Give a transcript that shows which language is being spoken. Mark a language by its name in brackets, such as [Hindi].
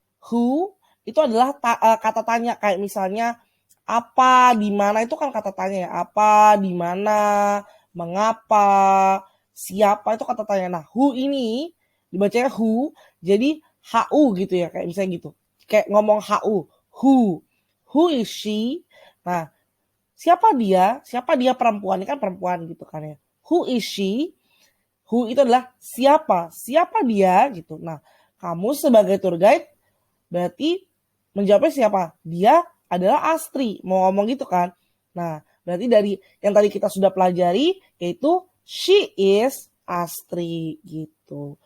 [Indonesian] Who itu adalah kata tanya, kayak misalnya apa, di mana, itu kan kata tanya ya. Apa, di mana, mengapa, siapa, itu kata tanya. Nah, who ini dibacanya who, jadi hu gitu ya, kayak misalnya gitu. Kayak ngomong hu, [English] who is she? [Indonesian] Nah, siapa dia? Siapa dia perempuan? Ini kan perempuan gitu kan ya. [English] Who is she? [Indonesian] Who itu adalah siapa? Siapa dia gitu. Nah, kamu sebagai tour guide berarti menjawabnya siapa? Dia adalah Astri. Mau ngomong gitu kan? Nah, berarti dari yang tadi kita sudah pelajari yaitu [English] she is Astri [Indonesian] gitu.